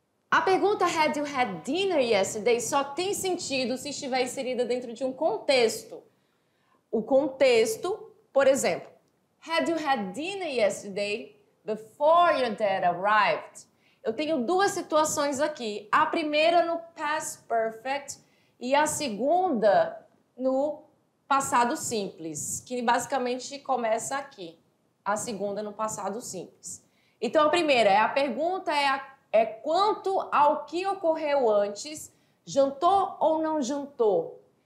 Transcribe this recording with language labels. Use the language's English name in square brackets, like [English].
[Portuguese] A pergunta [English] "Had you had dinner yesterday" [Portuguese] só tem sentido se estiver inserida dentro de um contexto. O contexto, por exemplo, [English] "Had you had dinner yesterday before your dad arrived?" [Portuguese] Eu tenho duas situações aqui. A primeira no past perfect e a segunda no passado simples, que basicamente começa aqui. A segunda no passado simples. Então, a primeira a pergunta é quanto ao que ocorreu antes, jantou ou não jantou?